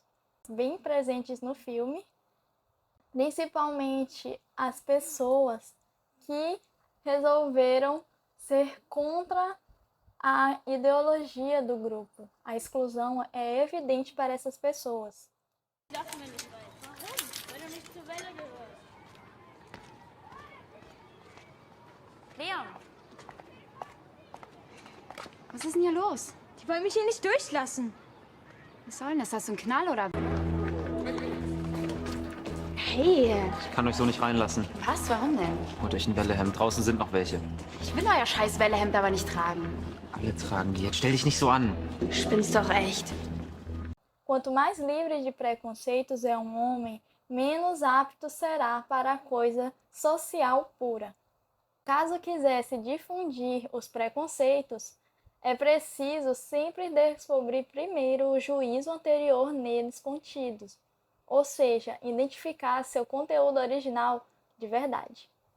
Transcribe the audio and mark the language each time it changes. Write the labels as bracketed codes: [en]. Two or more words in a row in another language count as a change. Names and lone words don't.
[pt] Bem presentes no filme, principalmente as pessoas que resolveram ser contra a ideologia do grupo. A exclusão é evidente para essas pessoas. [de] Dürfen wir nicht rein. Warum? Weil du nicht zur Welle gehörst. Leon! Was ist denn hier los? Die wollen mich hier nicht durchlassen. Was soll denn das? Hast du einen Knall oder? Hey, Ich kann euch so nicht reinlassen. was? Warum denn? Holt euch ein Wellehemd. Draußen sind noch welche. Ich will euer scheiß Wellehemd aber nicht tragen. Alle tragen die. Jetzt stell dich nicht so an. Du spinnst doch echt. [pt] Quanto mais livre de preconceitos é um homem, menos apto será para a coisa social pura. Caso quisesse difundir os preconceitos, é preciso sempre descobrir primeiro o juízo anterior neles contidos, ou seja, identificar seu conteúdo original de verdade.